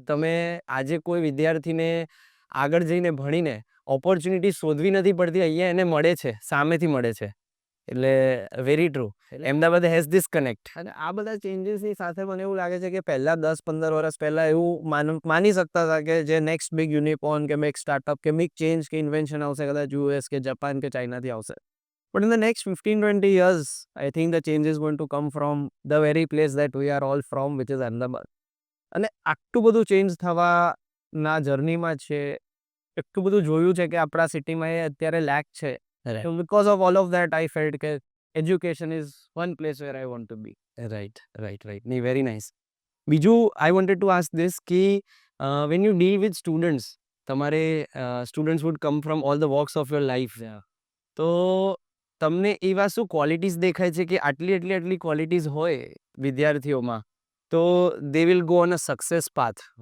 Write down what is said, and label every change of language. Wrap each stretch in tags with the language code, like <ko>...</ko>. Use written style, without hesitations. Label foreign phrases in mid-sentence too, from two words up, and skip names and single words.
<gu>તમે આજે કોઈ વિદ્યાર્થીને આગળ જઈને ભણીને ઓપોર્ચ્યુનિટી શોધવી નથી પડતી, અહીંયા એને મળે છે, સામેથી મળે છે.</gu> <en>એટલે very true. Ahmedabad has this connect.</en> <gu>અને આ બધા ચેન્જીસની સાથે મને એવું લાગે છે કે પહેલા 10-15 વર્ષ પહેલા એવું માની શકતા હતા કે જે</gu> <en>next big unicorn</en> <gu>કે</gu> <en>big startup</en> <gu>કે</gu> <en>big change</en> <gu>કે ઇન્વેન્શન આવશે કદાચ યુએસ કે જાપાન કે ચાઇનાથી આવશે.</gu> <en>But in the next 15-20 years, I think the change is going to come from the very place that we are all from, which is Ahmedabad.</en> <gu>અને આટલું બધું ચેન્જ થવાના જર્નીમાં છે, એટલું બધું જોયું છે કે આપણા સિટીમાં એ અત્યારે લેક છે.</gu> <en>So because of all of that, I felt કે education is one place where I want to be. રાઈટ. નહીં, very nice. બીજું I wanted to ask this કે when you deal with students, તમારે students would come from all the walks of your life.</en> <gu>તો તમને એવા શું ક્વોલિટીઝ દેખાય છે કે આટલી ક્વોલિટીઝ હોય વિદ્યાર્થીઓમાં તો</gu> <en>they will go on a success path?</en>